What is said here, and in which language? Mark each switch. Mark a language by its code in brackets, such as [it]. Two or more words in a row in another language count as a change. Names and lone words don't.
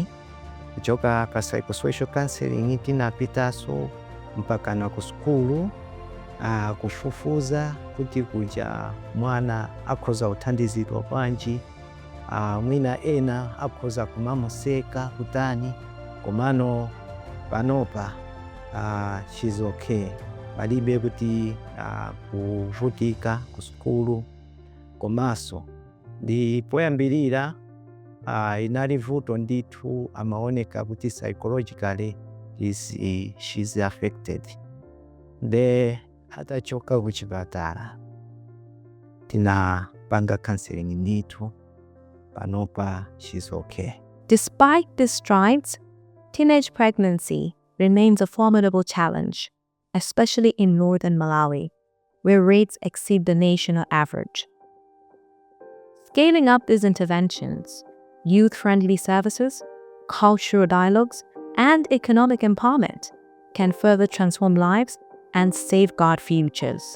[ny] Kuchoka pa [en] psychosocial counseling [ny] tinapitaso mpaka na ku skulu kufufuza kuti kuja mwana akhoza kuthandizidwa bwanji, mwina ena akhoza kumamuseka kutani, komano panopa [en] she's okay, [ny] palibe kuti kuvutika ku skulu. Komanso ndi poyambirira inali vuto ndithu, amaoneka kuti [en] psychologically she's affected, [ny] nde atachoka kuchipatala tinapanga counseling ndithu, panopa [en] she's okay. Despite these strides, teenage pregnancy remains a formidable challenge, especially in northern Malawi, where rates exceed the national average. Scaling up these interventions, youth-friendly services, cultural dialogues, and economic empowerment can further transform lives and safeguard futures.